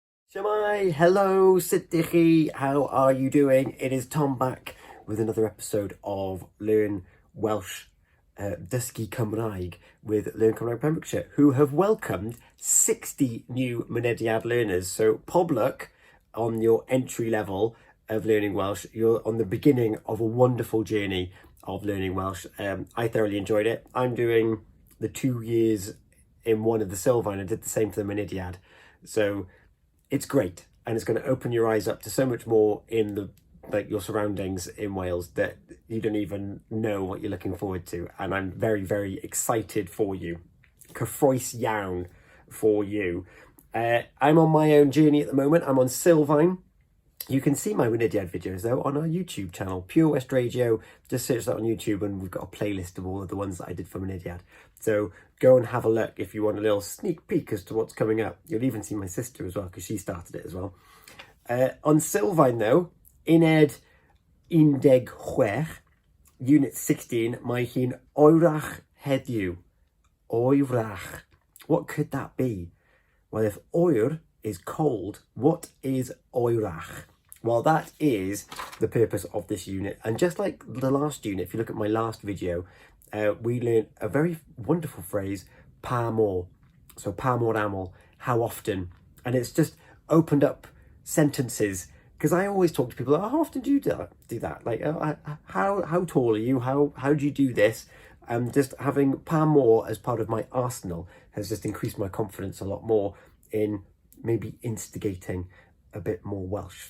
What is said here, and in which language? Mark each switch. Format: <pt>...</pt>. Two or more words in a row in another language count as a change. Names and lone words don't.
<cy>Shemai, hello, sut dych chi?</cy> <en>How are you doing? It is Tom back with another episode of Learn Welsh,</en> <cy>Dysgu Cymraeg</cy> <en>with Learn Cymreag Pembrokeshire, who have welcomed 60 new Mynediad learners. So pob on your entry level of learning Welsh. You're on the beginning of a wonderful journey of learning Welsh. I thoroughly enjoyed it. I'm doing the 2 years in one of the Sylfaen. I did the same for the Mynediad. So it's great, and it's going to open your eyes up to so much more in your surroundings in Wales that you don't even know what you're looking forward to. And I'm very, very excited for you.</en> <cy>Cyffroes iawn</cy> <en>for you. I'm on my own journey at the moment. I'm on Sylfaen. You can see my Mynediad videos though on our YouTube channel, Pure West Radio. Just search that on YouTube and we've got a playlist of all of the ones that I did for Mynediad. So go and have a look if you want a little sneak peek as to what's coming up. You'll even see my sister as well because she started it as well.</en> <cy>On Sylfaen though, uned 16, Unit 16, mae hi'n oerach heddiw. Oerach.</cy> <en>What could that be? Well, if oer is cold, what is oerach? Well, that is the purpose of this unit. And just like the last unit, if you look at my last video, we learned a very wonderful phrase,</en> <cy>pa mor. So pa mor aml,</cy> <en>how often? And it's just opened up sentences, because I always talk to people, oh, how often do you do that? Like, how tall are you? How do you do this? Just having</en> <cy>pa mor</cy> <en>as part of my arsenal has just increased my confidence a lot more in maybe instigating a bit more Welsh.</en>